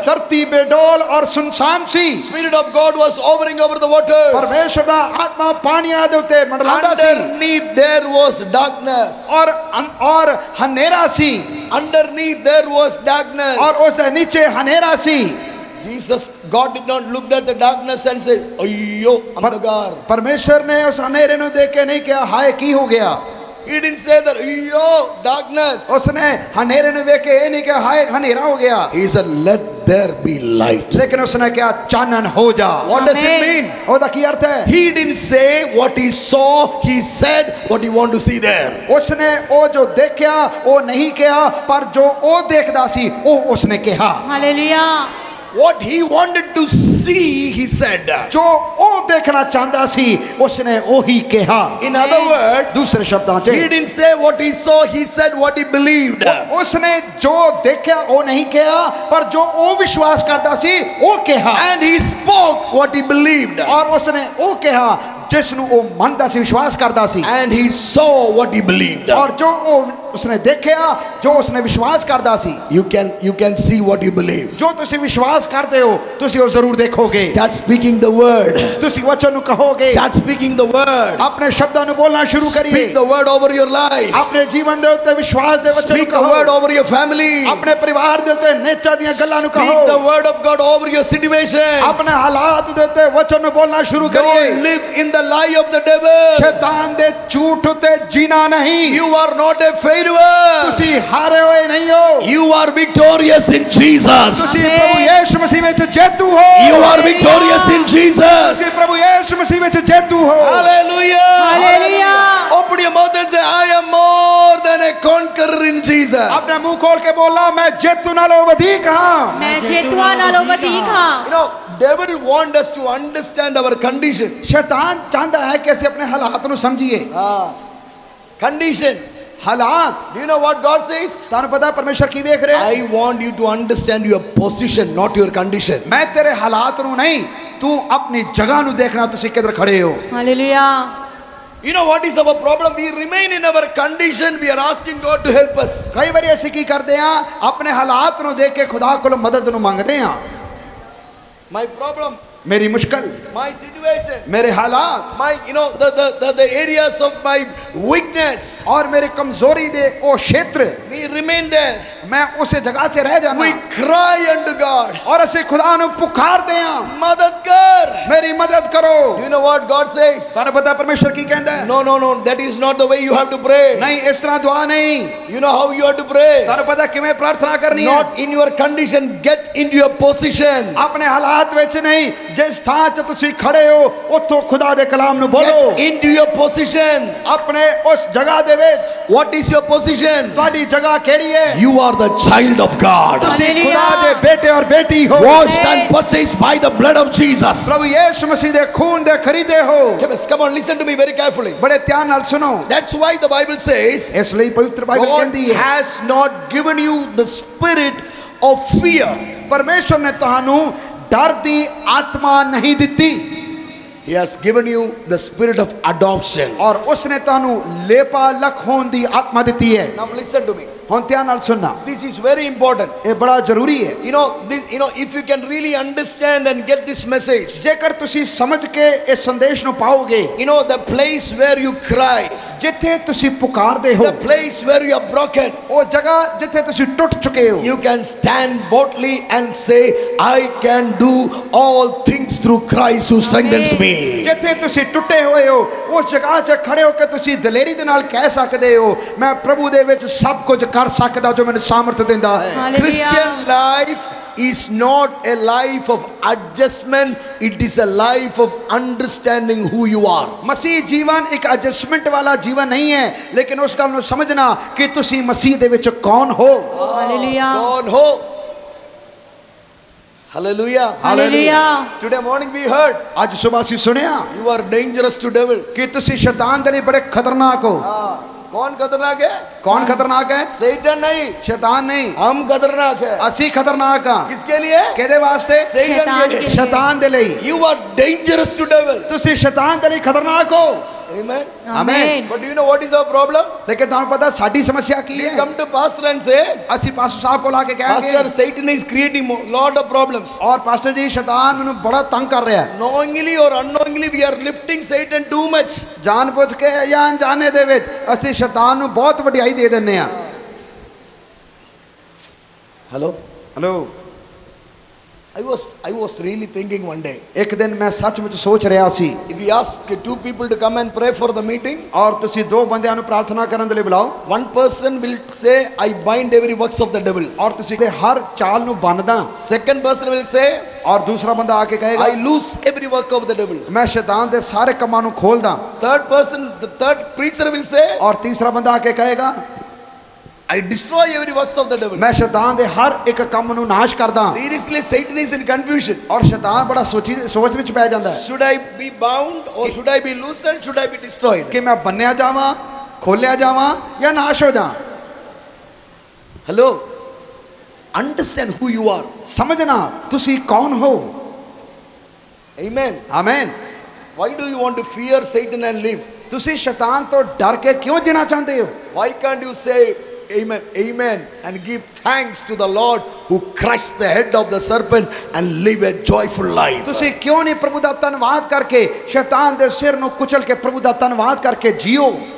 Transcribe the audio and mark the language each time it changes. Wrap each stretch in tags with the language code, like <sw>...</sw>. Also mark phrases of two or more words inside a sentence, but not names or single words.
<pa>ਧਰਤੀ ਬੇਡੋਲ ਔਰ ਸੁਨਸਾਨ ਸੀ</pa> <en>Spirit of God was hovering over the waters.</en> <pa>ਪਰਮੇਸ਼ਰ ਦਾ ਆਤਮਾ ਪਾਣੀਆਂ ਦੇ ਉੱਤੇ ਮੰਡਲਾਉਂਦਾ ਸੀ</pa> <en>Underneath there was darkness.</en> <pa>ਔਰ ਹਨੇਰਾ ਸੀ</pa> <en>Underneath there was darkness.</en> <pa>ਔਰ ਉਸ ਦੇ ਨੀਚੇ ਹਨੇਰਾ ਸੀ</pa> <en>Jesus, God did not look at the darkness and say, "Ayyo, andhakar."</en> <pa>ਪਰਮੇਸ਼ਰ ਨੇ ਉਸ ਹਨੇਰੇ ਨੂੰ ਦੇਖ ਕੇ ਨਹੀਂ ਕਿਹਾ ਹਾਏ ਕੀ ਹੋ ਗਿਆ</pa> <en>He didn't say that, "Ayyo, darkness."</en> <pa>ਉਸਨੇ ਹਨੇਰੇ ਨੂੰ ਵੇਖ ਕੇ ਇਹ ਨਹੀਂ ਕਿਹਾ ਹਾਏ ਹਨੇਰਾ ਹੋ ਗਿਆ</pa> <en>He said, "Let there be light."</en> <pa>ਲੇਕਿਨ ਉਸਨੇ ਕਿਹਾ ਚਾਨਣ ਹੋ ਜਾ</pa> <en>What does it Amen. mean?</en> <pa>ਉਹਦਾ ਕੀ ਅਰਥ ਹੈ</pa> <en>He didn't say what he saw, he said what he wanted to see there.</en> <pa>ਉਸਨੇ ਉਹ ਜੋ ਦੇਖਿਆ ਉਹ ਨਹੀਂ ਕਿਹਾ ਪਰ ਜੋ ਉਹ ਦੇਖਦਾ ਸੀ ਉਹ ਉਸਨੇ ਕਿਹਾ हालेलुया</pa> <en>What he wanted to see, he said.</en> <pa>ਜੋ ਉਹ ਦੇਖਣਾ ਚਾਹੁੰਦਾ ਸੀ ਉਸਨੇ ਉਹੀ ਕਿਹਾ</pa> <en>In other words,</en> <pa>ਦੂਸਰੇ ਸ਼ਬਦਾਂ 'ਚ</pa> <en>he didn't say what he saw, he said what he believed.</en> <pa>ਉਸਨੇ ਜੋ ਦੇਖਿਆ ਉਹ ਨਹੀਂ ਕਿਹਾ ਪਰ ਜੋ ਉਹ ਵਿਸ਼ਵਾਸ ਕਰਦਾ ਸੀ ਉਹ ਕਿਹਾ</pa> <en>And he spoke what he believed.</en> <pa>ਔਰ ਉਸਨੇ ਉਹ ਕਿਹਾ ਜਿਸ ਨੂੰ ਉਹ ਮੰਨਦਾ ਸੀ ਵਿਸ਼ਵਾਸ ਕਰਦਾ ਸੀ</pa> <en>And he saw what he believed.</en> <pa>ਔਰ ਜੋ ਉਹ ਉਸਨੇ ਦੇਖਿਆ ਜੋ ਉਸਨੇ ਵਿਸ਼ਵਾਸ ਕਰਦਾ ਸੀ।</pa> <en>You can see what you believe.</en> <pa>ਜੋ ਤੁਸੀਂ ਵਿਸ਼ਵਾਸ ਕਰਦੇ ਹੋ ਤੁਸੀਂ ਉਹ ਜ਼ਰੂਰ ਦੇਖੋਗੇ।</pa> <en>Start speaking the word.</en> <pa>ਤੁਸੀਂ ਵਚਨ ਨੂੰ ਕਹੋਗੇ।</pa> <en>Start speaking the word.</en> <pa>ਆਪਣੇ ਸ਼ਬਦਾਂ ਨੂੰ ਬੋਲਣਾ ਸ਼ੁਰੂ ਕਰੀਏ।</pa> <en>Speak the word over your life.</en> <pa>ਆਪਣੇ ਜੀਵਨ ਦੇ ਉੱਤੇ ਵਿਸ਼ਵਾਸ ਦੇ ਵਚਨ ਨੂੰ</pa> <en>Speak the</en> <pa>ਕਹੋ।</pa> <en>word over your family.</en> <pa>ਆਪਣੇ ਪਰਿਵਾਰ ਦੇ ਉੱਤੇ ਨੇਚਾ ਦੀਆਂ ਗੱਲਾਂ ਨੂੰ</pa> <en>Speak</en> <pa>ਕਹੋ।</pa> <en>the word of God over your situations.</en> <pa>ਆਪਣੇ ਹਾਲਾਤ ਦੇ ਉੱਤੇ ਵਚਨ ਨੂੰ ਬੋਲਣਾ ਸ਼ੁਰੂ ਕਰੀਏ।</pa> <en>Don't live in the lie of the devil.</en> <pa>ਸ਼ੈਤਾਨ ਦੇ ਝੂਠ ਉਤੇ ਜੀਣਾ ਨਹੀਂ।</pa> <en>You are not a failure.</en> <pa>ਤੁਸੀਂ ਹਾਰੇ ਹੋਏ ਨਹੀਂ ਹੋ।</pa> <en>You are victorious in Jesus.</en> <pa>ਤੁਸੀਂ ਪ੍ਰਭੂ ਯਿਸੂ ਮਸੀਹ ਵਿੱਚ ਜੇਤੂ ਹੋ।</pa> <en>You are victorious in Jesus.</en> <pa>ਤੁਸੀਂ ਪ੍ਰਭੂ ਯਿਸੂ ਮਸੀਹ ਵਿੱਚ ਜੇਤੂ ਹੋ।</pa> <en>Hallelujah. Hallelujah. Open your mouth and say, I am more than a conqueror in Jesus.</en> <pa>ਆਪਣੇ ਮੂੰਹ ਖੋਲ ਕੇ ਬੋਲਣਾ ਮੈਂ ਜੇਤੂ ਨਾਲੋਂ ਵਧੇਕ ਹਾਂ। ਮੈਂ ਜੇਤੂਆਂ ਨਾਲੋਂ ਵਧੇਕ ਹਾਂ।</pa> <en>You know, devil want us to understand our condition.</en> <pa>ਸ਼ੈਤਾਨ ਚਾਹੁੰਦਾ ਹੈ ਕਿ ਅਸੀਂ ਆਪਣੇ ਹਾਲਾਤ ਨੂੰ ਸਮਝੀਏ।</pa> <en>Condition.</en> <pa>ਹਾਲਾਤ।</pa> <en>Do you know what God says?</en> <pa>ਤੁਹਾਨੂੰ ਪਤਾ ਪਰਮੇਸ਼ਰ ਕੀ ਵੇਖ ਰਿਹਾ ਹੈ?</pa> <en>I want you to understand your position, not your condition.</en> <pa>ਮੈਂ ਤੇਰੇ ਹਾਲਾਤ ਨੂੰ ਨਹੀਂ ਤੂੰ ਆਪਣੀ ਜਗ੍ਹਾ ਨੂੰ ਦੇਖਣਾ ਤੁਸੀਂ ਕਿੱਧਰ ਖੜੇ ਹੋ। ਹਾਲੇਲੂਇਆ।</pa> <en>You know what is our problem? We remain in our condition. We are asking God to help us.</en> <pa>ਕਈ ਵਾਰੀ ਅਸੀਂ ਕੀ ਕਰਦੇ ਹਾਂ ਆਪਣੇ ਹਾਲਾਤ ਨੂੰ ਦੇਖ ਕੇ ਖੁਦਾ ਕੋਲ ਮਦਦ ਨੂੰ ਮੰਗਦੇ ਹਾਂ।</pa> <en>My problem,</en> <pa>ਮੇਰੀ ਮੁਸ਼ਕਲ,</pa> <en>my situation,</en> <pa>ਮੇਰੇ ਹਾਲਾਤ</pa> <en>my, you know, the areas of my weakness.</en> <pa>ਔਰ ਮੇਰੇ ਕਮਜ਼ੋਰੀ ਦੇ ਉਹ ਖੇਤਰ</pa> <en>We remain there.</en> <pa>ਮੈਂ ਉਸੇ ਜਗ੍ਹਾ 'ਚ ਰਹਿ ਜਾਣਾ।</pa> <en>We cry unto God.</en> <pa>ਔਰ ਅਸੀਂ ਖੁਦਾ ਨੂੰ ਪੁਕਾਰਦੇ ਹਾਂ Madad kar. ਮੇਰੀ ਮਦਦ ਕਰੋ।</pa> <en>Do you know what God says?</en> <pa>ਤੁਹਾਨੂੰ ਪਤਾ ਪਰਮੇਸ਼ਰ ਕੀ ਕਹਿੰਦਾ ਹੈ?</pa> <en>No. That is not the way you have to pray.</en> <pa>ਨਹੀਂ ਇਸ ਤਰ੍ਹਾਂ ਦੁਆ ਨਹੀਂ।</pa> <en>You know how you have to pray?</en> <pa>ਤੁਹਾਨੂੰ ਪਤਾ ਕਿਵੇਂ ਪ੍ਰਾਰਥਨਾ ਕਰਨੀ ਹੈ?</pa> <en>Not in your condition. Get into your position.</en> <pa>ਆਪਣੇ ਹਾਲਾਤ ਵਿੱਚ ਨਹੀਂ ਜਿਸ ਥਾਂ 'ਚ ਤੁਸੀਂ ਖੜੇ ਹੋ ਉੱਥੋਂ ਖੁਦਾ ਦੇ ਕਲਾਮ ਨੂੰ ਬੋਲੋ।</pa> <en>Get into your position.</en> <pa>ਆਪਣੇ ਉਸ ਜਗ੍ਹਾ ਦੇ ਵਿੱਚ</pa> <en>What is your position?</en> <pa>ਤੁਹਾਡੀ ਜਗ੍ਹਾ ਕਿਹੜੀ ਹੈ?</pa> <en>You are the child of God.</en> <pa>ਤੁਸੀਂ</pa> <en>Hallelujah.</en> <pa>ਖੁਦਾ ਦੇ ਬੇਟੇ ਔਰ ਬੇਟੀ ਹੋ।</pa> <en>Washed and purchased by the blood of Jesus.</en> <pa>ਪ੍ਰਭੂ ਯਿਸੂ ਮਸੀਹ ਦੇ ਖੂਨ ਦੇ ਖਰੀਦੇ ਹੋ।</pa> <en>Come on, listen to me very carefully.</en> <pa>ਬੜੇ ਧਿਆਨ ਨਾਲ ਸੁਣੋ।</pa> <en>That's why the Bible says,</en> <pa>ਇਸ ਲਈ ਪਵਿੱਤਰ ਬਾਈਬਲ</pa> <en>God</en> <pa>ਕਹਿੰਦੀ ਹੈ</pa> <en>has not given you the spirit of fear.</en> <pa>ਪਰਮੇਸ਼ਰ ਨੇ ਤੁਹਾਨੂੰ ਡਰ ਦੀ ਆਤਮਾ ਨਹੀਂ ਦਿੱਤੀ</pa> <en>He has given you the spirit of adoption.</en> <pa>ਔਰ ਉਸਨੇ ਤੁਹਾਨੂੰ ਲੇਪਾ ਲਖ ਹੋਣ ਦੀ ਆਤਮਾ ਦਿੱਤੀ ਹੈ।</pa> <en>Now listen to me.</en> <pa>ਹੁਣ ਧਿਆਨ ਨਾਲ ਸੁਣਨਾ।</pa> <en>This is very important.</en> <pa>ਇਹ ਬੜਾ ਜ਼ਰੂਰੀ ਹੈ।</pa> <en>If you can really understand and get this message,</en> <pa>ਜੇਕਰ ਤੁਸੀਂ ਸਮਝ ਕੇ ਇਸ ਸੰਦੇਸ਼ ਨੂੰ ਪਾਓਗੇ,</pa> <en>the place where you cry,</en> <pa>ਜਿੱਥੇ ਤੁਸੀਂ ਪੁਕਾਰਦੇ ਹੋ,</pa> <en>the place where you are broken,</en> <pa>ਉਹ ਜਗ੍ਹਾ ਜਿੱਥੇ ਤੁਸੀਂ ਟੁੱਟ ਚੁੱਕੇ ਹੋ,</pa> <en>you can stand boldly and say, I can do all things through Christ who strengthens me.</en> <pa>ਜਿੱਥੇ ਤੁਸੀਂ ਟੁੱਟੇ ਹੋਏ ਹੋ ਉਸ ਜਗ੍ਹਾ 'ਚ ਖੜੇ ਹੋ ਕੇ ਤੁਸੀਂ ਦਲੇਰੀ ਦੇ ਨਾਲ ਕਹਿ ਸਕਦੇ ਹੋ ਮੈਂ ਪ੍ਰਭੂ ਦੇ ਵਿੱਚ ਸਭ ਕੁਝ ਕਰ ਸਕਦਾ ਜੋ ਮੈਨੂੰ ਸਾਮਰਥ ਦਿੰਦਾ ਹੈ।</pa> <en>Christian life is not a life of adjustment, it is a life of understanding who you are.</en> <pa>ਮਸੀਹ ਜੀਵਨ ਇੱਕ ਐਡਜਸਟਮੈਂਟ ਵਾਲਾ ਜੀਵਨ ਨਹੀਂ ਹੈ ਲੇਕਿਨ ਉਸ ਗੱਲ ਨੂੰ ਸਮਝਣਾ ਕਿ ਤੁਸੀਂ ਮਸੀਹ ਦੇ ਵਿੱਚ ਕੌਣ ਹੋ। ਹਾਲੇਲੂਇਆ।</pa> <en>God ho. Hallelujah.</en> <pa>ਹਾਲੇਲੂਇਆ।</pa> <en>Today morning we heard,</en> <pa>ਅੱਜ ਸਵੇਰ ਅਸੀਂ ਸੁਣਿਆ</pa> <en>you are dangerous to devil.</en> <pa>ਕਿ ਤੁਸੀਂ ਸ਼ੈਤਾਨ ਦੇ ਲਈ ਬੜੇ ਖਤਰਨਾਕ ਹੋ।</pa> <hi>कौन खतरनाक है? कौन खतरनाक है? Satan नहीं, शैतान नहीं, हम खतरनाक है।</hi> <pa>ਅਸੀਂ ਖਤਰਨਾਕ ਹਾਂ।</pa> <hi>किसके लिए?</hi> <pa>ਕਿਹਦੇ ਵਾਸਤੇ?</pa> <hi>Satan के लिए।</hi> <pa>ਸ਼ੈਤਾਨ ਦੇ ਲਈ।</pa> <en>You are dangerous to devil.</en> <pa>ਤੁਸੀਂ ਸ਼ੈਤਾਨ ਦੇ ਲਈ ਖਤਰਨਾਕ ਹੋ।</pa> <en>Amen.</en> <pa>ਆਮੇਨ।</pa> <en>But do you know what is our problem?</en> <pa>ਲੇਕਿਨ ਤੁਹਾਨੂੰ ਪਤਾ ਸਾਡੀ ਸਮੱਸਿਆ ਕੀ ਹੈ?</pa> <en>Come to pastor and say,</en> <pa>ਅਸੀਂ ਪਾਸਟਰ ਸਾਹਿਬ ਕੋਲ ਆ ਕੇ</pa> <en>Pastor,</en> <pa>ਕਹਾਂਗੇ</pa> <en>Satan is creating lot of problems.</en> <pa>ਔਰ ਪਾਸਟਰ ਜੀ ਸ਼ੈਤਾਨ ਮੈਨੂੰ ਬੜਾ ਤੰਗ ਕਰ ਰਿਹਾ ਹੈ।</pa> <en>Knowingly or unknowingly we are lifting Satan too much.</en> <pa>ਜਾਣਬੁੱਝ ਕੇ ਜਾਂ ਅਣਜਾਣੇ ਦੇ ਵਿੱਚ ਅਸੀਂ ਸ਼ੈਤਾਨ ਨੂੰ ਬਹੁਤ ਵਡਿਆਈ ਦੇ ਦਿੰਨੇ ਆ।</pa> <en>Hello.</en> <pa>ਹੈਲੋ।</pa> <en>I was really thinking one day,</en> <pa>ਇੱਕ ਦਿਨ ਮੈਂ ਸੱਚਮੁੱਚ ਸੋਚ ਰਿਹਾ ਸੀ</pa> <en>if we ask two people to come and pray for the meeting,</en> <pa>ਔਰ ਤੁਸੀਂ ਦੋ ਬੰਦਿਆਂ ਨੂੰ ਪ੍ਰਾਰਥਨਾ ਕਰਨ ਦੇ ਲਈ ਬੁਲਾਓ</pa> <en>one person will say, I bind every works of the devil.</en> <pa>ਔਰ ਤੁਸੀਂ ਹਰ ਚਾਲ ਨੂੰ ਬੰਨਦਾ</pa> <en>Second person will say,</en> <pa>ਔਰ ਦੂਸਰਾ ਬੰਦਾ ਆ ਕੇ ਕਹੇਗਾ</pa> <en>I loose every work of the devil.</en> <pa>ਮੈਂ ਸ਼ੈਤਾਨ ਦੇ ਸਾਰੇ ਕੰਮਾਂ ਨੂੰ ਖੋਲਦਾ।</pa> <en>The third preacher will say,</en> <pa>ਔਰ ਤੀਸਰਾ ਬੰਦਾ ਆ ਕੇ ਕਹੇਗਾ</pa> <en>I destroy every works of the devil.</en> <pa>ਮੈਂ ਸ਼ੈਤਾਨ ਦੇ ਹਰ ਇੱਕ ਕੰਮ ਨੂੰ ਨਾਸ਼ ਕਰਦਾ।</pa> <en>Seriously, Satan is in confusion.</en> <pa>ਔਰ ਸ਼ੈਤਾਨ ਬੜਾ ਸੋਚ ਵਿੱਚ ਪੈ ਜਾਂਦਾ ਹੈ</pa> <en>Should I be bound or should I be loosened? Should I be destroyed?</en> <pa>ਕਿ ਮੈਂ ਬੰਨਿਆ ਜਾਵਾਂ, ਖੋਲਿਆ ਜਾਵਾਂ ਜਾਂ ਨਾਸ਼ ਹੋ ਜਾਵਾਂ।</pa> <en>Hello. Understand who you are.</en> <pa>ਸਮਝਣਾ ਤੁਸੀਂ ਕੌਣ ਹੋ।</pa> <en>Amen.</en> <pa>ਆਮੇਨ।</pa> <en>Why do you want to fear Satan and live?</en> <pa>ਤੁਸੀਂ ਸ਼ੈਤਾਨ ਤੋਂ ਡਰ ਕੇ ਕਿਉਂ ਜੀਣਾ ਚਾਹੁੰਦੇ ਹੋ?</pa> <en>Why can't you say amen, amen, and give thanks to the Lord who crushed the head of the serpent and live a joyful life?</en> <pa>ਤੁਸੀਂ ਕਿਉਂ ਨਹੀਂ ਪ੍ਰਭੂ ਦਾ ਧੰਨਵਾਦ ਕਰਕੇ ਸ਼ੈਤਾਨ ਦੇ ਸਿਰ ਨੂੰ ਕੁਚਲ ਕੇ ਪ੍ਰਭੂ ਦਾ ਧੰਨਵਾਦ ਕਰਕੇ ਜੀਓ?</pa>